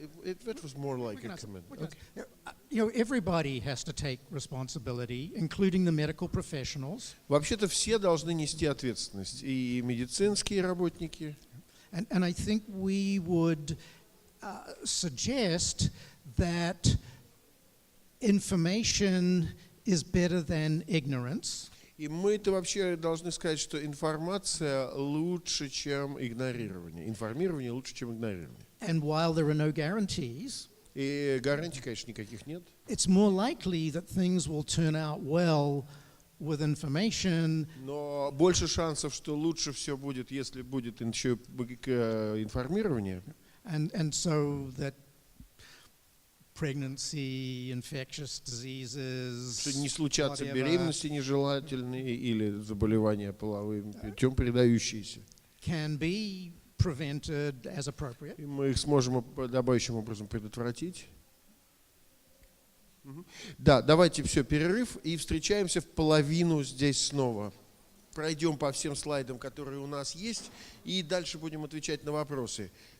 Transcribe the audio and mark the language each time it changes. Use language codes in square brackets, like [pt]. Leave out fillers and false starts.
[en] It was more like a comment. Okay. You know, everybody has to take responsibility, including the medical professionals. [ru] Вообще-то все должны нести ответственность, и медицинские работники. [en] And I think we would suggest that information is better than ignorance. [ru] И мы-то вообще должны сказать, что информация лучше, чем игнорирование. Информирование лучше, чем игнорирование. [en] And while there are no guarantees, [ru] и гарантий, конечно, никаких нет. [en] It's more likely that things will turn out well with information. [ru] Но больше шансов, что лучше все будет, если будет еще информирование. [en] And so that pregnancy, infectious diseases, [ru] Что не случатся [en] whatever, [ru] беременности нежелательные или заболевания половым путем передающиеся. [en] can be prevented as appropriate. [ru] И мы их сможем подобающим образом предотвратить. Да, давайте все, перерыв, и встречаемся в половину здесь снова. Пройдем по всем слайдам, которые у нас есть, и дальше будем отвечать на вопросы.